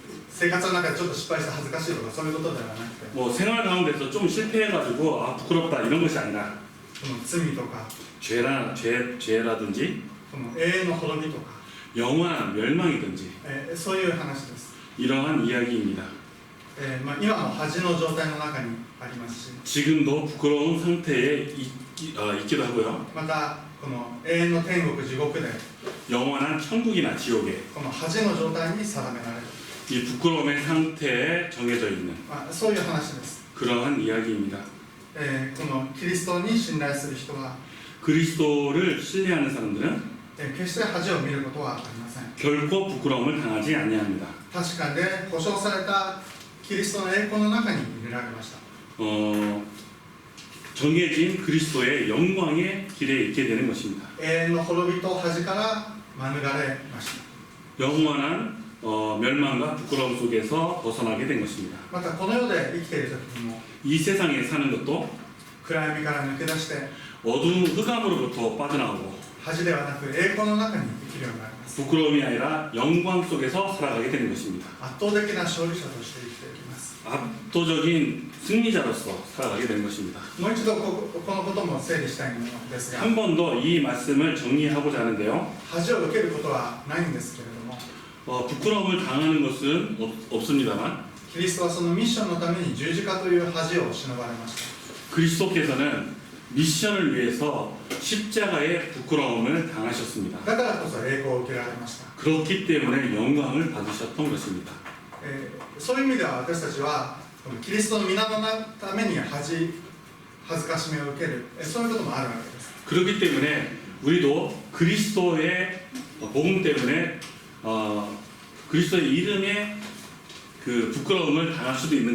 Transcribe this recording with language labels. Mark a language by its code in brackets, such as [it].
[ja] 生活の中でちょっと失敗して恥ずかしいとかそういうことではなくて、 [ko] 뭐 생활 가운데서 좀 실패해가지고 부끄럽다 이런 것이 아니라 [ja] この罪とか [ko] 죄라든지 [ja] この永遠の滅びとか、 [ko] 영원한 멸망이든지 [ja] そういう話です。 [ko] 이러한 이야기입니다. [ja] 今も恥の状態の中にありますし、 [ko] 지금도 부끄러운 상태에 있기도 하고요. [ja] またこの永遠の天国地獄で [ko] 영원한 천국이나 지옥에 [ja] この恥の状態に定められる、 [ko] 이 부끄러움의 상태에 정해져 있는 [ja] そういう話です。 [ko] 그러한 이야기입니다. [ja] このキリストに信頼する人は [ko] 그리스도를 신뢰하는 사람들은 [ja] 決して恥を見ることはありません。 [ko] 결코 부끄러움을 당하지 아니합니다. [ja] 確かで保証されたキリストの栄光の中に入れられました。 [ko] 정해진 그리스도의 영광의 길에 있게 되는 것입니다. [ja] 永遠の滅びと恥から免れました。 [ko] 영원한 멸망과 부끄러움 속에서 벗어나게 된 것입니다. [ja] またこの世で生きている時にも [ko] 이 세상에 사는 것도 [ja] 暗闇から抜け出して [ko] 어두운 흑암으로부터 빠져나오고 [ja] 恥ではなく栄光の中に生きるようになります。 [ko] 부끄러움이 아니라 영광 속에서 살아가게 되는 것입니다. [ja] 圧倒的な勝利者として生きていきます。 [ko] 압도적인 승리자로서 살아가게 되는 것입니다. [ja] もう一度このことも整理したいのですが、 [ko] 한 번 더 이 말씀을 정리하고자 하는데요. [ja] 恥を受けることはないんですけれども、 [ko] 부끄러움을 당하는 것은 없습니다만 [ja] キリストはそのミッションのために十字架という恥を忍ばれました。 [ko] 그리스도께서는 미션을 위해서 십자가의 부끄러움을 당하셨습니다. [ja] だからこそ栄光を受けられました。 [ko] 그렇기 때문에 영광을 받으셨던 것입니다. [ja] そういう意味では私たちはこのキリストの皆のために恥ずかしめを受ける、そういうこともあるわけです。 [ko] 그렇기 때문에 우리도 그리스도의 복음 때문에 그리스도의 이름에 그 부끄러움을 당할 수도 있는